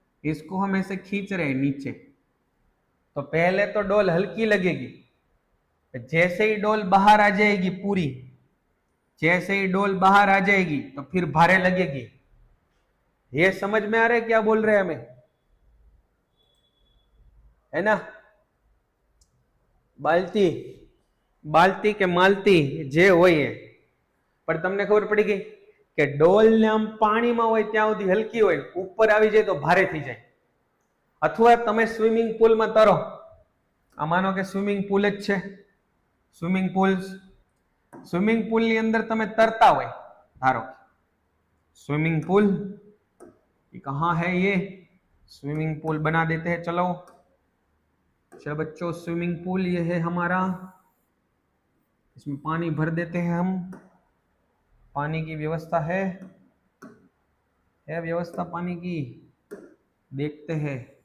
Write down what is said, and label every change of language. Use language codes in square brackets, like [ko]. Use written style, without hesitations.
[hi] इसको हम ऐसे खींच रहे हैं नीचे। तो पहले तो डोल हल्की लगेगी, जैसे ही डोल बाहर आ जाएगी पूरी, जैसे ही डोल बाहर आ जाएगी तो फिर भारे लगेगी। ये समझ में आ रहा है क्या बोल रहे हैं हमें, है ना? [gu] बाल्टी, बाल्टी के मालती जे होय, पर तमने खबर पड़ी गई કે ડોલ ને આમ પાણીમાં હોય ત્યાં સુધી હલકી હોય, ઉપર આવી જાય તો ભારે થઈ જાય। અથવા તમે સ્વિમિંગ પુલમાં તરો, આ માનો કે સ્વિમિંગ પુલ જ છે, સ્વિમિંગ પુલની અંદર તમે તરતા હોય, ધારો स्विमिंग पूल, [hi] कहाँ है ये? स्विमिंग पूल बना देते हैं। चलो चलो बच्चों, स्विमिंग पूल ये है हमारा। इसमें पानी भर देते हैं हम। पानी की व्यवस्था है व्यवस्था पानी की? देखते हैं।